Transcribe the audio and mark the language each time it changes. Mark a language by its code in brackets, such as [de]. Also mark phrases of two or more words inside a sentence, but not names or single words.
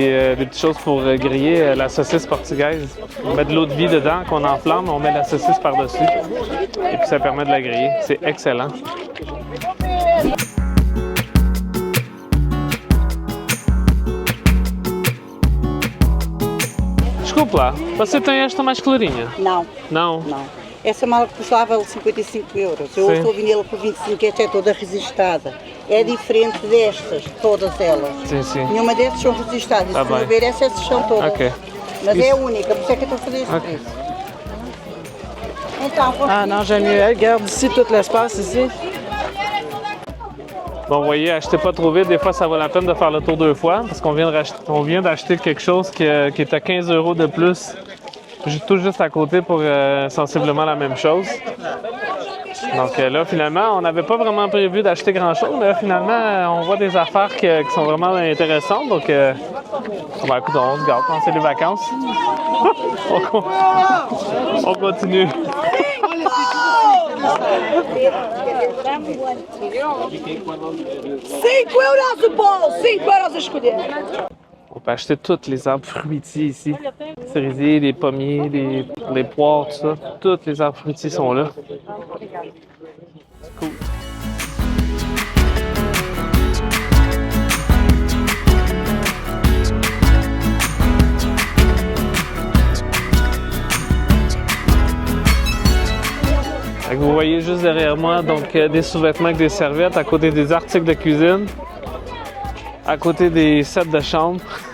[fr] des petites choses pour griller la saucisse portugaise. On met de l'eau de vie dedans qu'on enflamme, on met la saucisse par-dessus. Et puis ça permet de la griller. C'est excellent. [pt] Desculpa lá, você tem esta mais clarinha? Não, Não? não. Essa mala custava 55 euros. Eu Sim. estou a vendê-la por 25, esta é toda resistada. É diferente destas, todas elas. Sim, sim. Nenhuma dessas são resistadas. Tá Se for bem. ver, essas são todas. Ok. Mas Isso. é a única, por isso é que eu estou a fazer este Ok. preço. Então, [fr] Ah non, j'aime mieux elle. Regarde ici tout l'espace ici. Bon, vous voyez, achetez pas trop vite. Des fois, ça vaut la peine de faire le tour 2 fois parce qu'on vient d'acheter quelque chose qui est à 15 € de plus, tout juste à côté pour sensiblement la même chose. Donc là, finalement, on n'avait pas vraiment prévu d'acheter grand-chose, mais là, finalement, on voit des affaires qui sont vraiment intéressantes. Donc, ben, écoute, on se gâte, hein, c'est les vacances. On continue. [pt] 5 euros o bolo, 5 euros a escolher. [fr] On peut acheter tous les arbres fruitiers ici. Cerisiers, les pommiers, les poires, tout ça. Tous les arbres fruitiers sont là. C'est cool. Fait que vous voyez juste derrière moi donc des sous-vêtements avec des serviettes à côté des articles de cuisine, à côté des sets de chambre.